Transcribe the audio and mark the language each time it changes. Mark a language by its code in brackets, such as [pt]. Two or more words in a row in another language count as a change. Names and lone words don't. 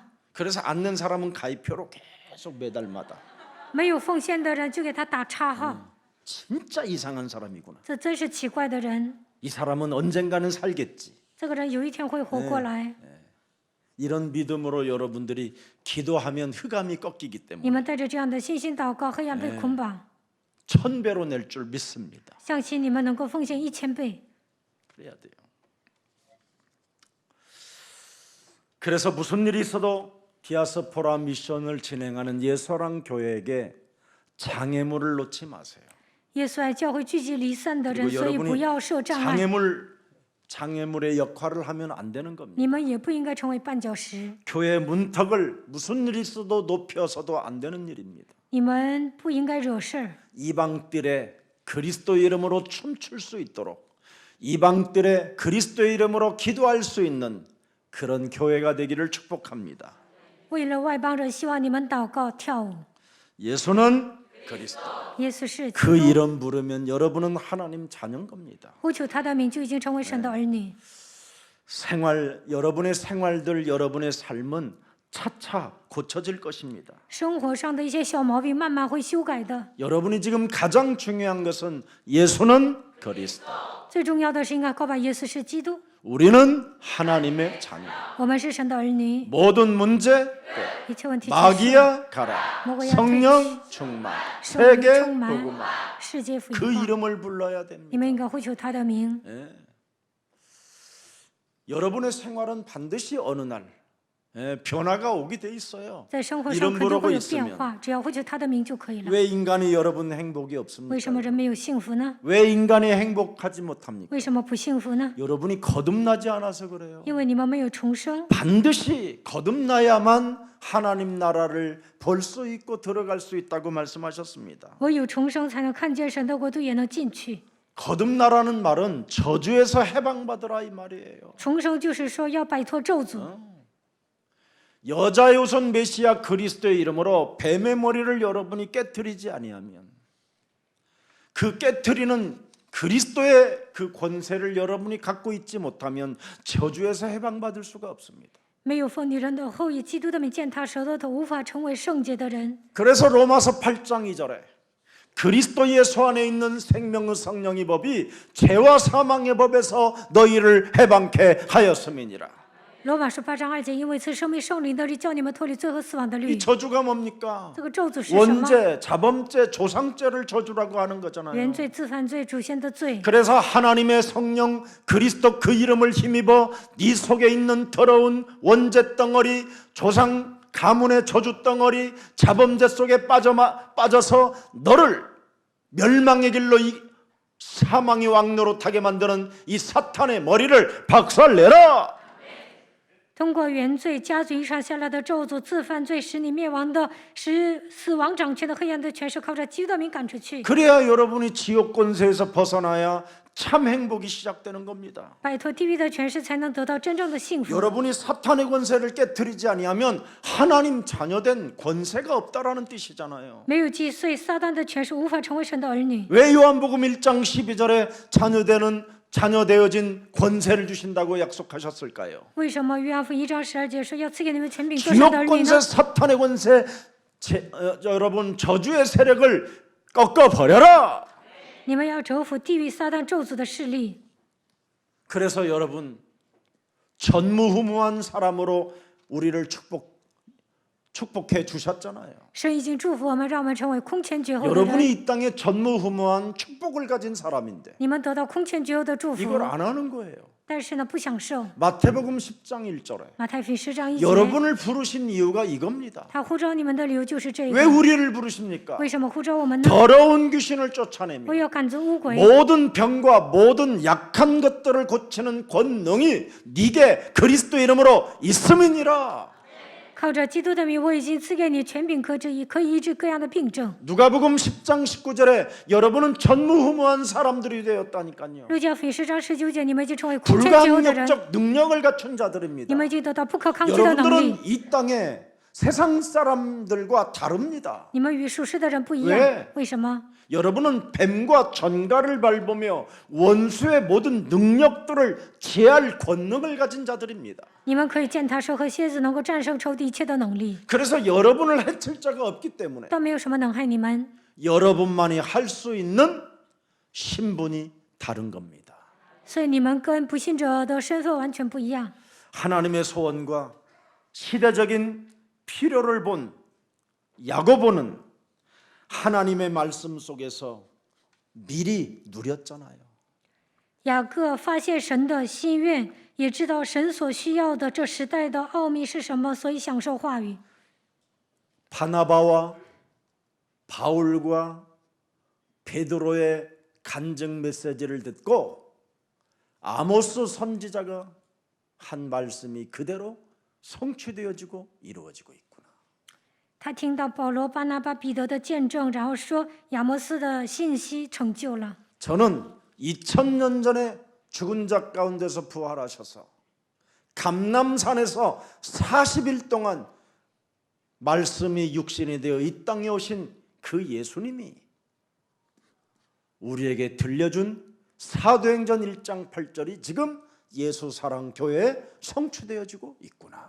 [ko] 그래서 안 낸 사람은 가입표로 계속 매달마다. [zh] 没有奉献的人就给他打叉号。 [ko] 진짜 이상한 사람이구나. [zh] 这真是奇怪的人。 [ko] 이 사람은 언젠가는 살겠지. [zh] 这个人有一天会活过来。 [ko] 이런 믿음으로 여러분들이 기도하면 흑암이 꺾이기 [zh] 你 [ko] 때문에 [zh] 们带着这样的信心祷告，黑暗被捆绑， [ko] 1000배로 낼 줄 믿습니다. [zh] 相信你们能够奉献1000倍。 [ko] 그래야 돼요. 그래서 무슨 일이 있어도 디아스포라 미션을 진행하는 예수랑 교회에게 장애물을 놓지 마세요. [zh] 耶稣爱教会聚集离散的人， [ko] 그리고 [zh] 所以不要设障碍。 [ko] 장애물의 역할을 하면 안 되는 겁니다. [zh] 你们也不应该成为绊脚石， [ko] 교회 문턱을 무슨 일이 있어도 높여서도 안 되는 일입니다. [zh] 你们不应该惹事儿。 [ko] 이방들의 그리스도의 이름으로 춤출 수 있도록 이방들의 그리스도의 이름으로 기도할 수 있는 그런 교회가 되기를 축복합니다. [zh] 为了外邦人，希望你们祷告跳舞。 [ko] 예수는 그리스도. [zh] 耶稣是基 [ko] 그 [zh] 督， [ko] 이름 부르면 여러분은 하나님 자녀인 겁니다. [zh] 呼求他的名就已经成为神的儿女。 [ko] 여러분의 생활들, 여러분의 삶은 차차 고쳐질 것입니다. [zh] 生活上的一些小毛病慢慢会修改的。 [ko] 여러분이 지금 가장 중요한 것은 예수는 그리스도. [zh] 最重要的是应该告白耶稣是基督， [ko] 우리는 하나님의 자녀. [zh] 我们是神的儿女， [ko] 모든 문제 [zh] 一切问题解决。 [ko] 마귀야 가라. 먹어야 성령 충만. [zh] 圣灵 [ko] 세계 [zh] 充满 [ko] 복음화. [zh] 世界福 [ko] 그 [zh] 音化， [ko] 이름을 불러야 됩니다. [zh] 你们应该呼求他的名。 [ko] 여러분의 생활은 반드시 어느 날 변화가 오게 돼 있어요. [zh] 在生活上 [ko] 이름 [zh] 肯定 [ko] 부르고 [zh] 会有变 [ko] 있으면 [zh] 化，只要呼求他的名就可以了。 [ko] 왜 인간이 여러분 행복이 [zh] 为 [ko] 없습니까? [zh] 什么人没有幸福呢？ [ko] 왜 인간이 행복하지 못합니까? [zh] 为什么不幸福呢？ [ko] 여러분이 거듭나지 않아서 그래요. [zh] 因为你们没有重生。 [ko] 반드시 거듭나야만 하나님 나라를 볼 수 있고 들어갈 수 있다고 말씀하셨습니다. [zh] 唯有重生，才能看见神的国度，也能进去。 [ko] 거듭나라는 말은 저주에서 해방받으라 이 말이에요. [zh] 重生就是说要摆脱咒诅。 [ko] 여자의 우선 메시아 그리스도의 이름으로 뱀의 머리를 여러분이 깨트리지 아니하면 그 깨트리는 그리스도의 그 권세를 여러분이 갖고 있지 못하면 저주에서 해방받을 수가 없습니다. [zh] 没有奉女人的后裔，基督的名践踏舌头头，无法成为圣洁的人。 [ko] 그래서 로마서 8장 2절에 그리스도 예수 안에 있는 생명의 성령의 법이 죄와 사망의 법에서 너희를 해방케 하였음이니라. [zh] 罗马书8章2节，因为赐生命圣灵的力，叫你们脱离罪和死亡的 [ko] 이 [zh] 律。 [ko] 저주가 뭡니까? [zh] 这个咒诅是什么？ [ko] 원죄, 자범죄, 조상죄를 저주라고 하는 거잖아요. [zh] 原罪、自犯罪、祖先的罪。 [ko] 그래서 하나님의 성령 그리스도 그 이름을 힘입어 네 속에 있는 더러운 원죄 덩어리, 조상 가문의 저주 덩어리, 자범죄 속에 빠져서 너를 멸망의 길로 이 사망의 왕노릇하게 만드는 이 사탄의 머리를 박살내라. [zh] 通过原罪、家族遗传下来的咒诅、自犯罪，使你灭亡的，使死亡掌权的黑暗的权势，靠着基督的名赶出去。 [ko] 그래야 여러분이 지옥 권세에서 벗어나야 참 행복이 시작되는 겁니다. [zh] 摆脱地狱的权势，才能得到真正的幸福。 [ko] 여러분이 사탄의 권세를 깨뜨리지 아니하면 하나님 자녀된 권세가 없다라는 뜻이잖아요. [zh] 没有击碎撒旦的权势，无法成为神的儿女。 [ko] 왜 요한복음 1장 12절에 자녀 되어진 권세를 주신다고 약속하셨을까요? [zh] 为什么约翰福音1章12节说要赐给你们权柄做神的 [ko] 주역 [zh] 儿女 [ko] 권세, [zh] 呢？ [ko] 사탄의 권세, 여러분 저주의 세력을 꺾어 버려라. [zh] 你们要折服地狱撒旦咒诅的势力。 [ko] 그래서 여러분 전무후무한 사람으로 우리를 축복해 주셨잖아요. [zh] 神已经祝福我们，让我们成为空前绝后的 [ko] 여러분이 [zh] 人。 [ko] 이 땅에 전무후무한 축복을 가진 사람인데 [zh] 你们得到空前绝后的祝福， [ko] 이걸 안 하는 거예요. [zh] 但是呢，不享受。 [ko] 마태복음 10장 1절에 [zh] 马太福音10章1节， [ko] 여러분을 부르신 이유가 이겁니다. [zh] 他呼召你们的理由就是这 [ko] 왜 [zh] 个。 [ko] 우리를 부르십니까? [zh] 为什么呼召我们呢？ [ko] 더러운 귀신을 쫓아내며 [zh] 我要赶走污鬼， [ko] 모든 병과 모든 약한 것들을 고치는 권능이 네게 그리스도 이름으로 있음이니라. [zh] 靠着基督的名，我已经赐给你权柄可治，可以医治各样的病症。 [ko] 누가복음 10장 19절에 여러분은 전무후무한 사람들이 되었다니까요. [zh] 路加福音10章19节，你们已经成为空前绝后的人， [ko] 불가항력적 능력을 갖춘 [zh] 你 [ko] 자들입니다. [zh] 们已经得到不可抗拒的能力。 [ko] 여러분들은 이 땅에 세상 사람들과 다릅니다. [zh] 你们与属世的人不一 [ko] 왜 [zh] 样，为什么？ [ko] 여러분은 뱀과 전갈을 밟으며 원수의 모든 능력들을 제할 권능을 가진 자들입니다. [zh] 你们可以践踏蛇和蝎子，能够战胜仇敌一切的能力， [ko] 그래서 여러분을 해칠 자가 없기 때문에 [zh] 但没有什么能害你们。 [ko] 여러분만이 할 수 있는 신분이 다른 겁니다. [zh] 所以你们跟不信者的身份完全不一样。 [ko] 하나님의 소원과 시대적인 필요를 본 야고보는 하나님의 말씀 속에서 미리 누렸잖아요. [zh] 雅各发现神的心愿，也知道神所需要的这时代的奥秘是什么，所以享受话语。 [ko] 바나바와 바울과 베드로의 간증 메시지를 듣고 아모스 선지자가 한 말씀이 그대로 성취되어지고 이루어지고 있구나. [zh] 他听到保罗、巴拿巴、彼得的见证，然后说亚摩斯的信息成就了。 [ko] 저는 2000년 전에 죽은 자 가운데서 부활하셔서 감람산에서 40일 동안 말씀이 육신이 되어 이 땅에 오신 그 예수님이 우리에게 들려준 사도행전 1장 8절이 지금 예수사랑교회에 성취되어지고 있구나.